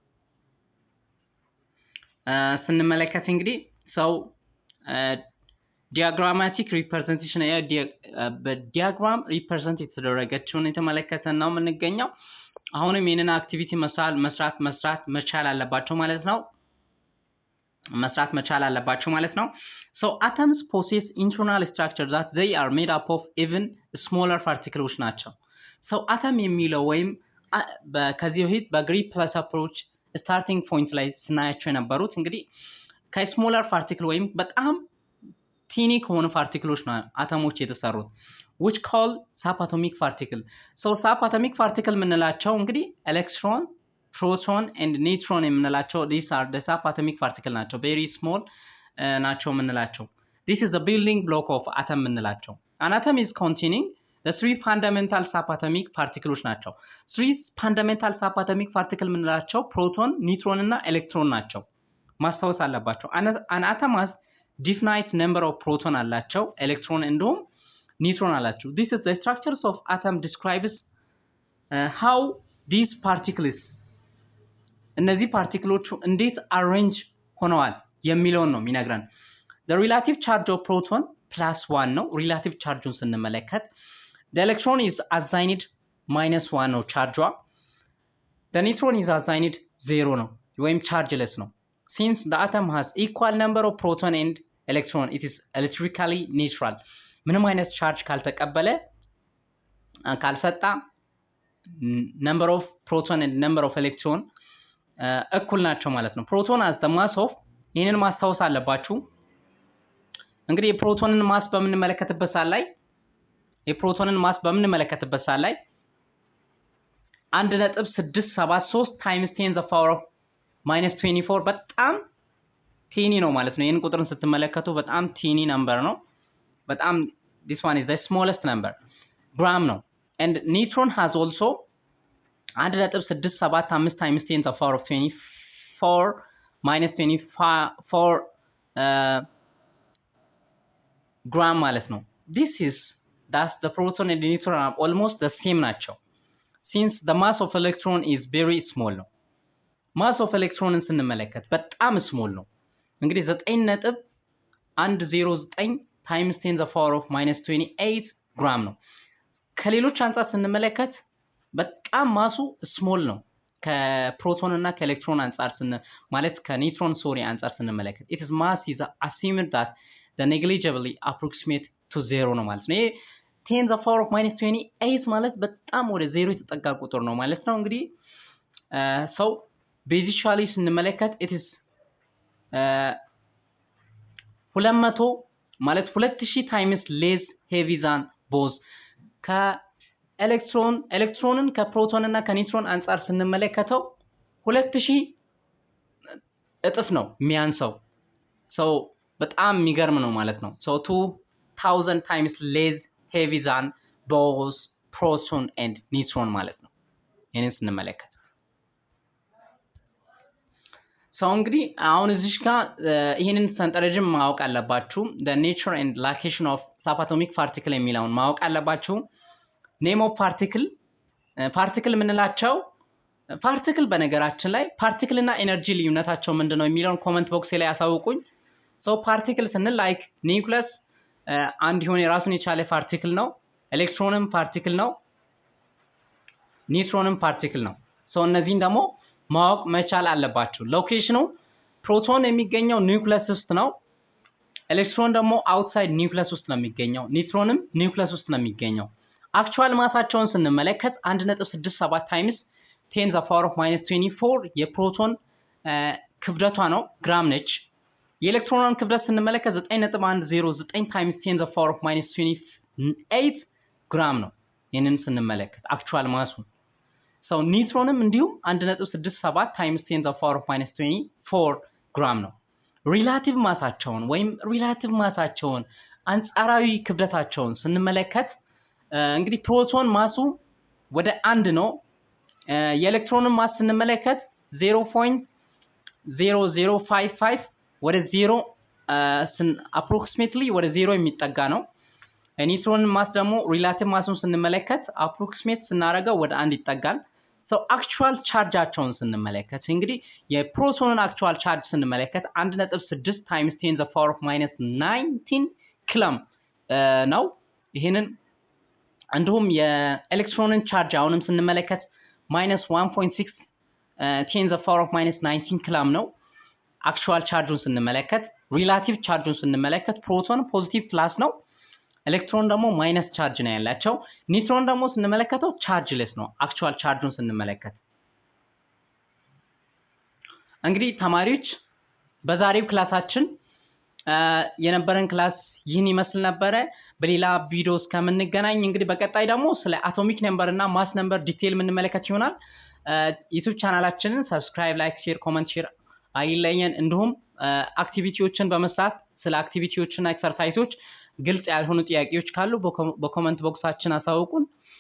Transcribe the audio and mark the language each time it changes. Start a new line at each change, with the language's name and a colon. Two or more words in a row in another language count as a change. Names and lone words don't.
Amharic: ስንመለከት እንግዲህ ሰው
English: diagrammatic representation
Amharic: በዲያግራም ሪፕሬዘንት የተደረገችውን የተመለከተን ነው የምንገኘው አሁንም ይሄንን አክቲቪቲ መስራት መቻል አለባቸው ማለት ነው
English: so atoms possess internal structure that they are made up of even smaller particles ናቸው so atom
Amharic: የሚለው ወይም ከዚህ በፊት በግሪክ
English: plus approach starting point
Amharic: ላይ ስናያቸው የነበሩት እንግዲህ ከስሞለር ፓርቲክል ወይም በጣም ቲኒ ከሆኑ ፓርቲክሎች ነው አተሞች የተሰሩት
English: which call subatomic particle so subatomic particle
Amharic: ምንላቸው እንግዲህ ኤሌክትሮን
English: proton and neutron የምንላቸው these are the subatomic particle ናቸው very small
Amharic: ናቸው ምንላቸው
English: this is the building block of atom ምንላቸው an atom is containing the three fundamental subatomic particles ናቸው three fundamental subatomic particle ምንላቸው proton neutron እና electron
Amharic: ናቸው ማስታወስ አለባቸው
English: an atom has definite number of proton አላቸው electron እንዲሁም neutron አላቸው this is the structures of atom describes how these particles
Amharic: እነዚህ ፓርቲክሎቹ እንዴት አሬንጅ ሆነዋል የሚለውን ነው የሚነግረን
English: the relative charge of proton +1 ነው relative
Amharic: chargeውን ስንመለከት
English: the electron is assigned -1
Amharic: ነው ቻርጇ
English: the neutron is assigned 0
Amharic: ነው ወይም chargeless ነው
English: since the atom has equal number of proton and electron it is electrically neutral
Amharic: ምንም አይነት ቻርጅ ካልተቀበለ ካልሰጣ
English: number of proton and number of electron
Amharic: እኩል ናቸው ማለት ነው ፕሮቶን
English: as the mass of
Amharic: ይሄንን ማስታወስ አለባችሁ እንግዲህ የፕሮቶንን ማስ በምንመለከትበት ሰዓት ላይ
English: 1.673 times 10 the power of -24
Amharic: በጣም ቲኒ ነው ማለት ነው ይሄን ቁጥርን ስትመለከቱ በጣም ቲኒ ነምበር ነው በጣም
English: this one is the smallest number gram ነው and neutron has also 1.675 times 10 the power of 24 -24 gram
Amharic: ማለት ነው
English: that's the proton and the neutron are almost the same ናቸው since the mass of electron is very small ነው mass of electron
Amharic: ስንመለከት በጣም
English: small
Amharic: ነው እንግዲህ 9.109
English: times 10 the power of
Amharic: -28 gram ነው ከሌሎች አንፃር ስንመለከት በጣም ማሱ ስሞል ነው ከፕሮቶን እና ከኤሌክትሮን አንፃር ማለት ከኒውትሮን አንፃር ስንመለከት
English: it is mass is assumed that the negligibly approximate to 0
Amharic: ነው ማለት ነው ይሄ 10
English: the power of
Amharic: -28 ማለት በጣም ወደ 0 የተጠጋ ቁጥር ነው ማለት ነው እንግዲህ
English: so basically
Amharic: ስንመለከት
English: it is
Amharic: 200 ማለት 2000
English: times less heavy than both
Amharic: ኤሌክትሮንን ከፕሮቶን እና ከኒውትሮን አንፃር ስንመለከተው 2000 እጥፍ ነው የሚያንሰው so በጣም የሚገርም ነው ማለት ነው
English: so 2000 times less heavy than both proton and neutron
Amharic: ማለት ነው ይሄንን ስንመለከት so እንግዲህ አሁን እዚህ ጋር ይሄንን ሰንጠረዥም ማወቅ አለባችሁ
English: the nature and location of subatomic particle
Amharic: የሚለውን ማወቅ አለባችሁ name
English: of particle
Amharic: ምንላቸው particle በነገራችን ላይ particle እና ኤነርጂ ልዩነታቸው ምንድነው የሚለውን
English: comment box
Amharic: ላይ ያሳውቁኝ so particle ስንል
English: like nucleus
Amharic: አንድ የሆነ የራሱን የቻለ particle ነው ኤሌክትሮንም particle ነው ኒውትሮንም particle ነው so እነዚህን ደግሞ ማወቅ መቻል አለባችሁ ሎኬሽኑ ፕሮቶን የሚገኘው ኒውክለስ ውስጥ ነው ኤሌክትሮን ደግሞ
English: outside nucleus
Amharic: ውስጥ ነው የሚገኘው ኒውትሮንም ኒውክለስ ውስጥ ነው የሚገኘው አክቹዋል ማሳቸውን ስንመለከት 1.67 times 10
English: the power of
Amharic: -24 የፕሮቶን ክብደቷ ነው ግራም ነች የኤሌክትሮኑን ክብደት ስንመለከት 9.109
English: times 10 the power of minus 28
Amharic: ግራም ነው ይሄንን ስንመለከት አክቹዋል ማሱ so ኒውትሮንም እንዲሁም 1.67
English: times 10 the power of minus 24
Amharic: ግራም ነው ሪላቲቭ ማሳቸውን አንጻራዊ ክብደታቸውን ስንመለከት እንግዲህ ፕሮቶን ማሱ ወደ 1 ነው የኤሌክትሮንን ማስ ስንመለከት 0.0055 ወደ 0 approximately ወደ 0 የሚጠጋ ነው ኒውትሮን ማስ ደግሞ ሪላቲቭ ማሱን ስንመለከት approximate ስናረጋው ወደ 1 ይጠጋል so actual chargeአቸውን ስንመለከት እንግዲህ የፕሮቶንን actual charge ስንመለከት 1.6
English: times 10 the power of minus 19
Amharic: ኩሎም ነው ይሄንን እንዲሁም የኤሌክትሮንን ቻርጅ አሁንም ስንመለከት
English: minus 1.6 10 the power of minus 19
Amharic: ኩሎም ነው actual chargeውን ስንመለከት relative chargeውን ስንመለከት ፕሮቶን ፖዚቲቭ ፕላስ ነው ኤሌክትሮን ደግሞ ማይነስ ቻርጅ ነው ያላቸው ኒውትሮን ደግሞ ስንመለከተው ቻርጅለስ ነው actual chargeውን ስንመለከት እንግዲህ ተማሪዎች በዛሬው ክላሳችን የነበረን ክላስ ይህን ይመስል ነበር በሌላ ቪዲዮ እስከምንገናኝ እንግዲህ በቀጣይ ደግሞ ስለ
English: atomic number
Amharic: እና
English: mass number
Amharic: ዲቴል ምንመለከት ይሆናል ዩቲዩብ ቻናላችንን
English: subscribe like share comment share
Amharic: አይለየን እንዲሁም አክቲቪቲዎችን በመስራት ስለ አክቲቪቲዎችና ኤክሰርሳይዞች ግልጽ ያልሆኑ ጥያቄዎች ካሉ በኮሜንት ቦክሳችን አሳውቁን